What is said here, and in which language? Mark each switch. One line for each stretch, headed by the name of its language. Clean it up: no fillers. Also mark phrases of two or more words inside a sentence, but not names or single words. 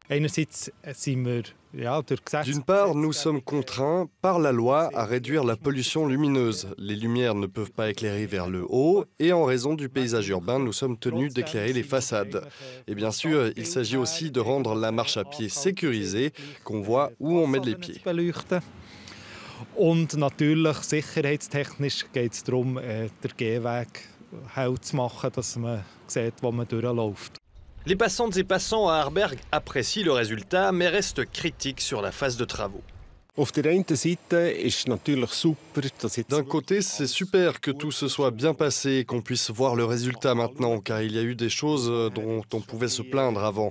French: D'une part, nous sommes contraints par la loi à réduire la pollution lumineuse. Les lumières ne peuvent pas éclairer vers le haut et en raison du paysage urbain, nous sommes tenus d'éclairer les façades. Et bien sûr, il s'agit aussi de rendre la marche à pied sécurisée, qu'on voit où on met les pieds.
German: Und natürlich, sicherheitstechnisch geht es darum, den Gehweg hell zu machen, dass man sieht, wo man durchläuft.
French: Les passantes et passants à Arberg apprécient le résultat, mais restent critiques sur la phase de travaux. D'un côté, c'est super que tout se soit bien passé et qu'on puisse voir le résultat maintenant, car il y a eu des choses dont on pouvait se plaindre avant.